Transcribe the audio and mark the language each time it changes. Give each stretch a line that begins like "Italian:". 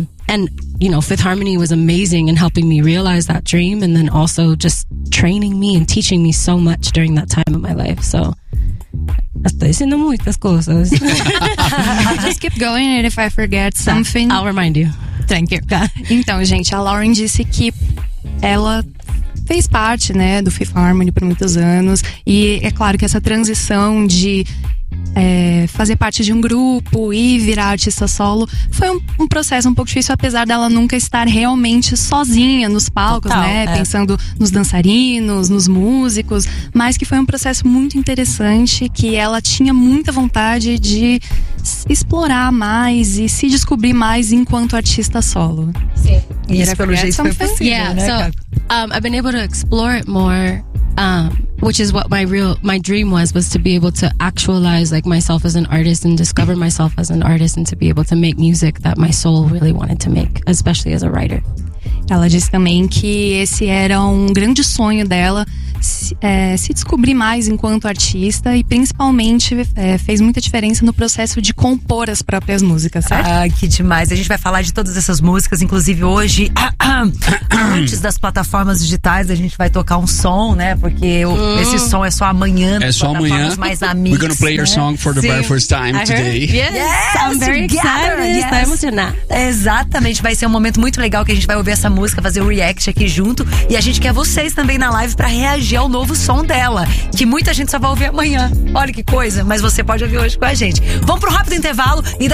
English: And, you know, Fifth Harmony was amazing in helping me realize that dream and then also just training me and teaching me so much during that time of my life.
Spanish: So, estoy diciendo muitas cosas.
English: Just keep going, and if I forget something, I'll remind you. Thank you.
Portuguese: Então, gente, a Lauren disse que ela fez parte, né, do Fifth Harmony por muitos anos. E é claro que essa transição de fazer parte de um grupo e virar artista solo foi um processo um pouco difícil, apesar dela nunca estar realmente sozinha nos palcos, total, né? Pensando nos dançarinos, nos músicos, mas que foi um processo muito interessante, que ela tinha muita vontade de explorar mais e se descobrir mais enquanto artista solo. Sim. E isso pelo jeito foi possível,
English: yeah,
Portuguese: né?
English: So, I've been able to explore it more. Which is what my dream was to be able to actualize like myself as an artist and discover myself as an artist and to be able to make music that my soul really wanted to make, especially as a writer.
Portuguese: Ela disse também que esse era um grande sonho dela, se descobrir mais enquanto artista, e principalmente fez muita diferença no processo de compor as próprias músicas, certo? Ah, que demais. A gente vai falar de todas essas músicas, inclusive hoje, antes das plataformas digitais, a gente vai tocar um som, né? Porque esse som é só amanhã. É só amanhã. Mais amigos,
English: we're gonna play your song for the very first time today. Yes, I'm very excited. Yes. Tá emocionada.
Portuguese: Exatamente, vai ser um momento muito legal que a gente vai ouvir essa música, fazer o react aqui junto, e a gente quer vocês também na live pra reagir ao novo som dela, que muita gente só vai ouvir amanhã. Olha que coisa, mas você pode ouvir hoje com a gente. Vamos pro rápido intervalo e daqui